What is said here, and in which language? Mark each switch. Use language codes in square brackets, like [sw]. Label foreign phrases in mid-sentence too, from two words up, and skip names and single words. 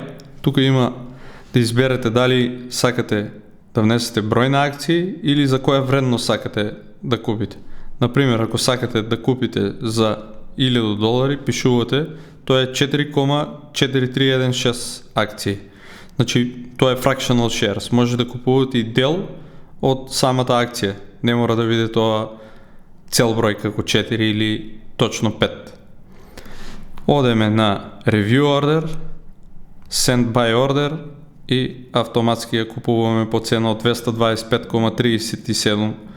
[mk] Тука има да изберете дали сакате да внесете број на акции или за која вредност сакате да купите. Например, ако сакате да купите за $1000, пишувате, тоа е 4,4316 акции. Значи, тоа е [en] fractional shares. [mk] Може да купувате и дел од самата акција. Не мора да биде тоа цел број како 4 или точно 5. Одеме на [en] Review Order, Send Buy Order [mk] и автоматски ја купуваме по цена од 225,37.